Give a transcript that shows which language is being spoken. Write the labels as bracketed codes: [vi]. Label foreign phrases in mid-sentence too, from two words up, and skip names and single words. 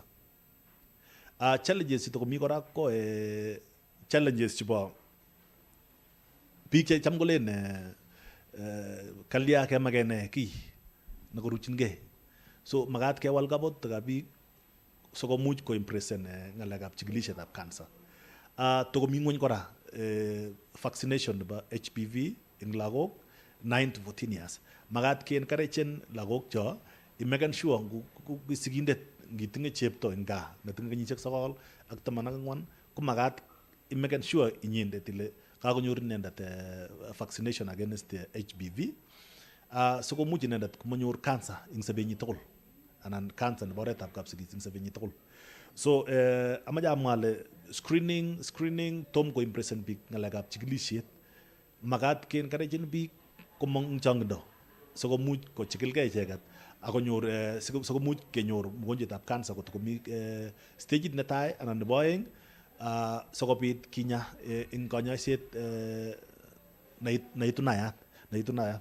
[kln] Challenges chito komi kora ko challenges chebo biik che cham kolen kalya kemakene kiy nekoruchingei. So magat kewal kabwatutikab biik sikomuch koimpresen ng'alekab chikilishetab cancer. Tokomi ng'weny kora vaccination nebo HPV ing lagok [en] 9 to 14 years. [kln] Magat ke-encouragen lagok cho imeken sure sigindet ngitinye chepto ing gaa netinye kenyisiek 9 ak 14 ko magat imeken sure inyendet ile kakonyor inendet [en] vaccination against HPV [kln] sikomuch inendet komanyor cancer ing sobenyi tugul anan cancer nebo oretab kapsigis ing sobenyi tugul. So amache amwa ale screening tom ko impresen biik ng'alekab chikilisiet. Magat ke-encouragen biik komong ing chong'indo sikomuch kochikilgei icheket akonyor sikomuch kenyor mogonjwetab cancer kot komi stagit netai anan nebo oeng sikobit kinya ing kanyoiset neitunayat.